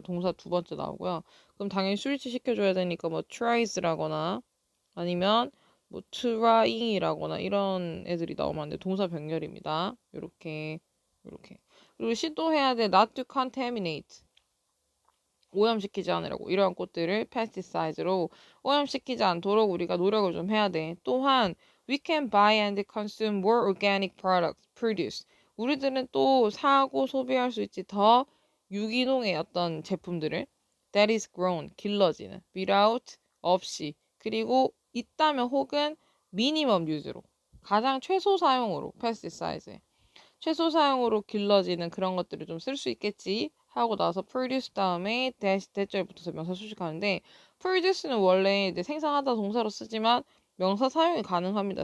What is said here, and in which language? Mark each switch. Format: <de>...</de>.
<ko>동사 두 번째 나오고요. 그럼 당연히 스위치 시켜줘야 되니까 뭐 tries,라거나 아니면 뭐 trying이라거나 이런 애들이 나오면 안 돼. 동사 병렬입니다. 요렇게. 그리고 시도해야 돼.</ko> <en>not to contaminate.</en> <ko>오염시키지 않으려고 이러한 꽃들을 pesticide로 오염시키지 않도록 우리가 노력을 좀 해야 돼. 또한</ko> <en>we can buy and consume more organic products produced.</en> <ko>우리들은 또 사고 소비할 수 있지 더 유기농의 어떤 제품들을</ko> <en>that is grown</en> <ko>길러지는 without 없이 그리고 있다면 혹은 미니멈 유즈로 가장 최소 사용으로 pesticides 최소 사용으로 길러지는 그런 것들을 좀 쓸 수 있겠지 하고 나서 produce 다음에 대절에 붙어서 명사 수식하는데 produce는 원래 이제 생산하다 동사로 쓰지만 명사 사용이 가능합니다.</ko>